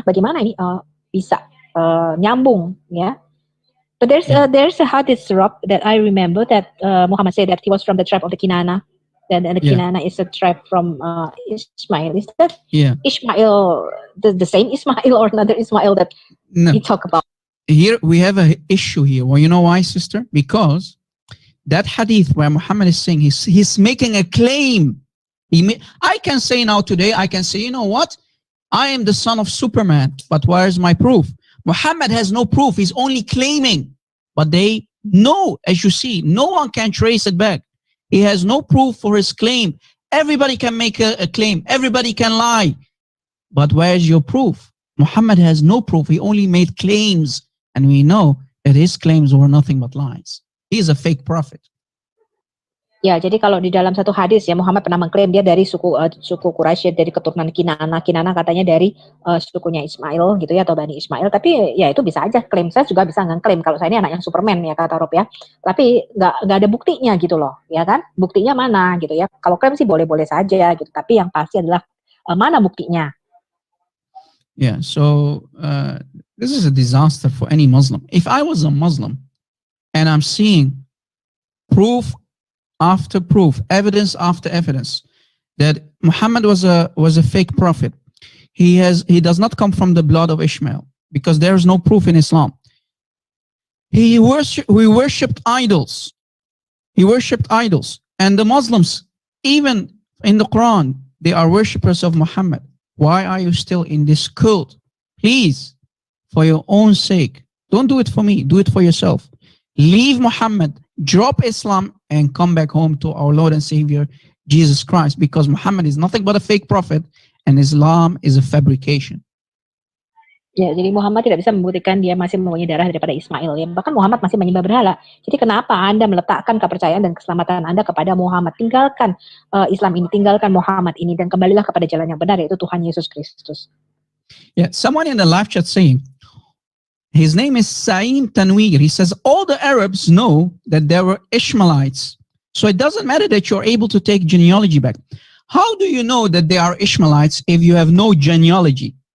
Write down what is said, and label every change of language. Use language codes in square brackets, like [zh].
[id] Bagaimana ini bisa nyambung ya? [en] But there's a hadith that I remember that Muhammad said that he was from the tribe of the Kinana. And the Kinana is a tribe from Ismail. Is that Ishmael the same Ismail or another Ismail that he talk about? Here we have an issue here. Well, you know why, sister? Because that hadith where Muhammad is saying he's making a claim. I can say now today, I can say, you know what? I am the son of Superman, but where's my proof? Muhammad has no proof. He's only claiming. But they know, as you see, no one can trace it back. He has no proof for his claim. Everybody can make a claim. Everybody can lie. But where's your proof? Muhammad has no proof. He only made claims. And we know that his claims were nothing but lies. He is a fake prophet. [id] Ya, jadi kalau di dalam satu hadis ya, Muhammad pernah mengklaim dia dari suku Quraisy, dari keturunan Kinana. Kinana katanya dari sukunya Ismail gitu ya, atau Bani Ismail. Tapi ya itu bisa aja klaim. Saya juga bisa ngeklaim kalau saya ini anak yang Superman ya, kata Rob ya. Tapi nggak ada buktinya gitu loh, ya kan? Buktinya mana gitu ya? Kalau klaim sih boleh-boleh saja gitu. Tapi yang pasti adalah mana buktinya? [en] Yeah, so this is a disaster for any Muslim. If I was a Muslim and I'm seeing proof after proof, evidence after evidence, that Muhammad was a fake prophet. He does not come from the blood of Ishmael because there is no proof in Islam. He worshipped idols. He worshipped idols, and the Muslims, even in the Quran, they are worshippers of Muhammad. Why are you still in this cult? Please, for your own sake, don't do it for me. Do it for yourself. Leave Muhammad. Drop Islam and come back home to our Lord and Savior, Jesus Christ, because Muhammad is nothing but a fake prophet and Islam is a fabrication. [id] Ya, jadi Muhammad tidak bisa membuktikan dia masih mempunyai darah daripada Ismail. Ya, bahkan Muhammad masih menyembah berhala. Jadi kenapa Anda meletakkan kepercayaan dan keselamatan Anda kepada Muhammad? Tinggalkan Islam ini, tinggalkan Muhammad ini, dan kembalilah kepada jalan yang benar, yaitu Tuhan Yesus Kristus. [en] Yeah, someone in the live chat saying, his name is Saim Tanwir. He says, all the Arabs know that there were Ishmaelites. So it doesn't matter that you're able to take genealogy back. How do you know that they are Ishmaelites if you have no genealogy?